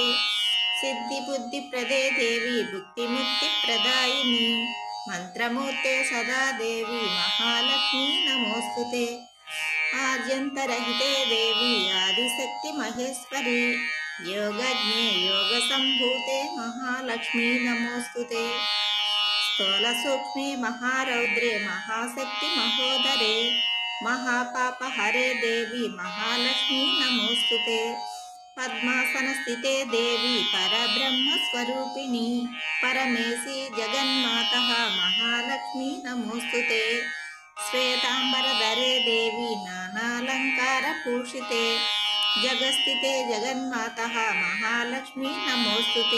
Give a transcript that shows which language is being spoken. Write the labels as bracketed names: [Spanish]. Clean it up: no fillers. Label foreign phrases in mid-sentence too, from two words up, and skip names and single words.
[Sanskrit] సిద్ధిబుద్ధిప్రదే దేవి భుక్తిముక్తిప్రదాయిని మంత్రమూర్తే సదా దేవి మహాలక్ష్మి నమోస్తుతే. ఆద్యంతరహితే దేవి ఆదిశక్తి మహేశ్వరి యోగజ్ఞే యోగసంభూతే మహాలక్ష్మి నమోస్తుతే. స్థూలసూక్ష్మే మహారౌద్రే మహాశక్తి మహోదరే महापापहरे देवी महालक्ष्मी नमोस्तुते. पद्मासनस्थिते देवी परब्रह्मस्वरूपिणी परमेशी जगन्मातः महालक्ष्मी नमोस्तुते. श्वेतांबरधरे देवी नानालंकारभूषिते जगस्थिते जगन्मातः महालक्ष्मी नमोस्तुते.